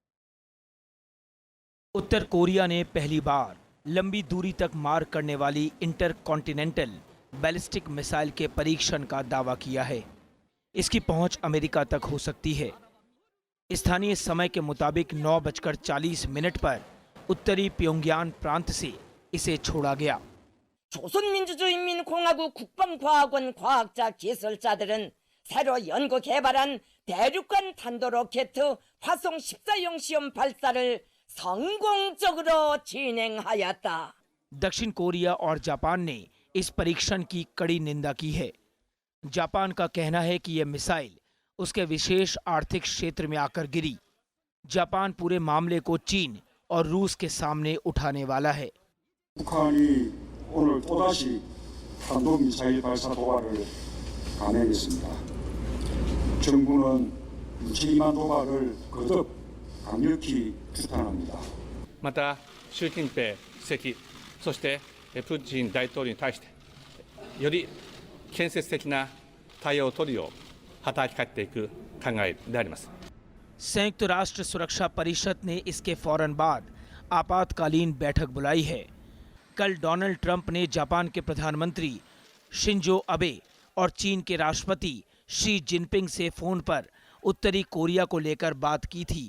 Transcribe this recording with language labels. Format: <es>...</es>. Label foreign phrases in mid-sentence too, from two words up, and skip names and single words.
<hi>उत्तर कोरिया ने पहली बार लंबी दूरी तक मार करने वाली इंटरकॉन्टिनेंटल बैलिस्टिक मिसाइल के परीक्षण का दावा किया है। इसकी पहुंच अमेरिका तक हो सकती है। स्थानीय समय के मुताबिक 9:40 पर उत्तरी प्योंगयान प्रांत से इसे छोड़ा गया।</hi> <ko>조선민주주의인민공화국 국방과학원 과학자 기술자들은 새로 연구 개발한 대륙간 탄도로켓 화성 14형 시험 발사를 성공적으로 진행하였다।</ko> <hi>दक्षिण कोरिया और जापान ने इस परीक्षण की कड़ी निंदा की है। जापान का कहना है कि यह मिसाइल उसके विशेष आर्थिक क्षेत्र में आकर गिरी। जापान पूरे मामले को चीन और रूस के सामने उठाने वाला है।</hi> <ko>북한이 오늘 또다시 탄도미사일 발사 도발을 감행했습니다. 정부는 무책임한 도발을 거듭 강력히 규탄합니다.</ko> <ja>また習近平主席そしてプーチン大統領に対してより建設的な対応を取るよう働きかけていく考えであります。</ja> <hi>संयुक्त राष्ट्र सुरक्षा परिषद ने इसके फौरन बाद आपातकालीन बैठक बुलाई है। कल डोनाल्ड ट्रंप ने जापान के प्रधानमंत्री शिंजो अबे और चीन के राष्ट्रपति शी जिनपिंग से फोन पर उत्तरी कोरिया को लेकर बात की थी।</hi>